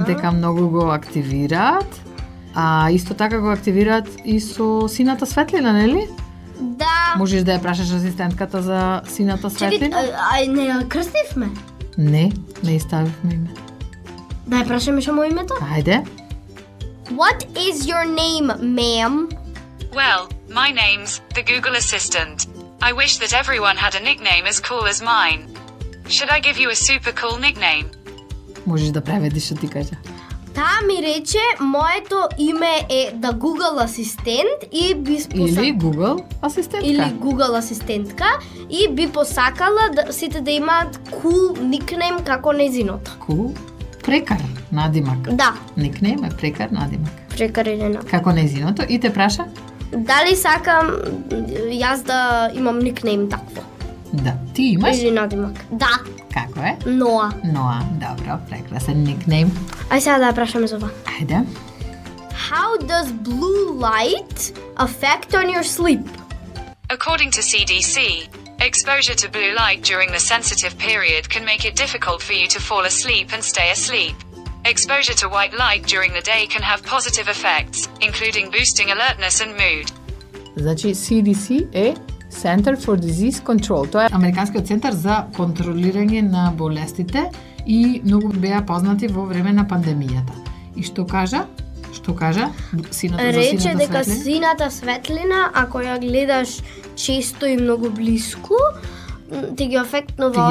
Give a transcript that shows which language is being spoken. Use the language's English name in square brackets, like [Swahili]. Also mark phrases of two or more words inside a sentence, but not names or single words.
[Macedonian] Дека многу го активираат, а исто така го активираат и со сината светлина, нели? Да. Можеш да ја прашаш асистентката за сината Чекай, светлина? не ја крстивме? Не, не иставивме име. Да ја прашаме само името? Ајде. [English] What is your name, ma'am? Well, my name's the Google Assistant. I wish that everyone had a nickname as cool as mine. Should I give you a super cool nickname? [Macedonian] Можеш да преведиш, што ти кажа. Таа ми рече, моето име е да Google асистент и би Или Google асистентка. или Google асистентка и би посакала да сите да имаат [English] cool nickname [Macedonian] како незиното. Cool. Прекар, надимак. Да, Никнейм е прекар, надимак. прекарена. Како незиното и те праша? Дали сакам јас да имам никнейм такво? Да. Ти имаш? Или надимак? Да, Како е? Ноа. Ноа, добро, прекрасен никнейм. Ај сега да ја прашаме за ова. Ајде. [English] How does blue light affect on your sleep? According to CDC, exposure to blue light during the sensitive period can make it difficult for you to fall asleep and stay asleep. Exposure to white light during the day can have positive effects, including boosting alertness and mood. [Macedonian] Значи CDC е Center for Disease Control. Тоа е Американскиот центар за контролирање на болестите и многу беа познати во време на пандемијата. И што кажа? Што кажа? Сината за Рече сината дека светлина? сината светлина, ако ја гледаш често и многу блиску, ти ги афектнува